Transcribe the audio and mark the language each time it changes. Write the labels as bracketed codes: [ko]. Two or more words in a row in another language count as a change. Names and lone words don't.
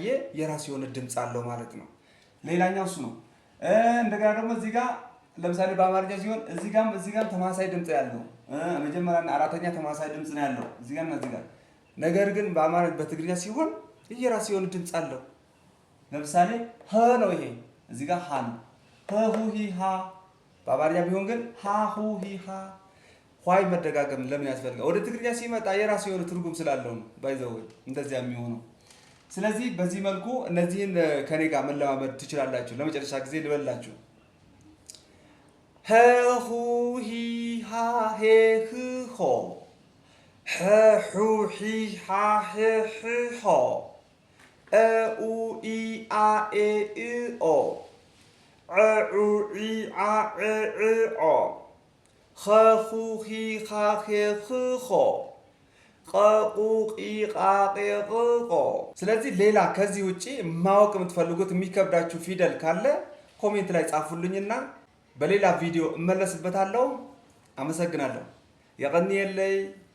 [am] የራሱ የሆነ ድምፅ አለው ማለት ነው። ሌላኛው እሱ ነው። እንደገና ደግሞ እዚህ ጋር ለምሳሌ በአማርኛ ሲሆን እዚህ ጋርም ተማሳይ ድምፅ ያለው መጀመሪያና አራተኛ ተማሳይ ድምፅ ነው ያለው እዚህ ጋርና እዚህ ጋር። ነገር ግን በትግርኛ ሲሆን የራሱ የሆነ ድምፅ አለው። ለምሳሌ ሀ ነው፣ ይሄ እዚህ ጋር ሀ ነው። ሀ ሁ ሂ ሃ። በአማርኛ ቢሆን ግን ሀ ሁ ሂ ሃ። ኋይ መደጋገም ለምን ያስፈልጋል? ወደ ትግርኛ ሲመጣ የራሱ የሆነ ትርጉም ስላለው ነው ባይዘው እንደዚያ የሚሆነው። ስለዚህ በዚህ መልኩ እነዚህን ከኔ ጋር መለማመድ ትችላላችሁ። ለመጨረሻ ጊዜ ልበላችሁ። ሀ ሁ ሂ ሃ ሄ ህ ሆ ሐ ሑ ሒ ሓ ሕ ሕ ሖ አ ኡ ኢ አ ኤ እ ኦ ዐ ዑ ዒ ዓ ዕ ዕ ዖ ኸ ኹ ኺ ኻ ኼ ኽ ኾ ቀ ቁ ቂ ቃ ቄ ቅ ቆ። ስለዚህ ሌላ ከዚህ ውጪ ማወቅ የምትፈልጉት የሚከብዳችሁ ፊደል ካለ ኮሜንት ላይ ጻፉልኝና በሌላ ቪዲዮ እመለስበታለሁ። አመሰግናለሁ። [ti] የቀኒ የለይ